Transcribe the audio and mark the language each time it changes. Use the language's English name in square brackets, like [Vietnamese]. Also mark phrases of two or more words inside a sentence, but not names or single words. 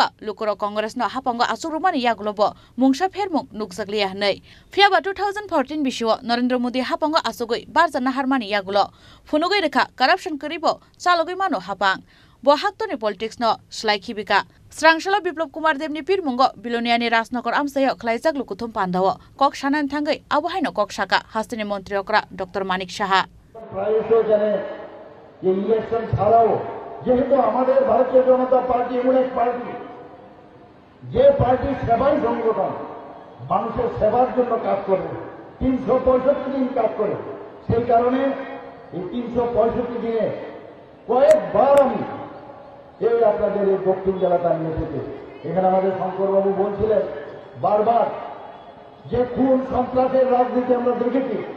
[Kok Borok] लुकरक कांग्रेसनो हापांग आसुरुमानि यागुलबो मुंसा फेरमुं नुकजाग्लिया हनै फियाबा 2014 बिसिव नरेंद्र मोदी हापांग आसुगै बारजाना हारमानि यागुलो फुनुगै रेखा कारापशन करिबो चालगै मानो हापां बहाक्तनि पलिटिक्स न सलाई खिबिका स्रांशला बिप्लब कुमार देवनि पिरमुंग बिलोनियानि राजनगर आमसायाव ख्लाइजाक लुकुथुम पान्दाव कक सानानि थांगै आबहायनो कक शाखा हास्तिनि मन्त्री अकरा डक्टर मानिक साहा [Bangla] প্রায়শই জানে যে ইলেকশন ছাড়াও যেহেতু আমাদের ভারতীয় জনতা পার্টি এমন এক পার্টি যে পার্টি সেবাই সংগঠন মানুষের সেবার জন্য কাজ করে 365 দিন কাজ করে সেই কারণে এই 365 দিনে কয়েকবার আমি এই আপনাদের এই দক্ষিণ জেলাটা নিয়ে এসেছি এখানে আমাদের শঙ্করবাবু বলছিলেন বারবার যে খুন সন্ত্রাসের রাজনীতি আমরা দেখেছি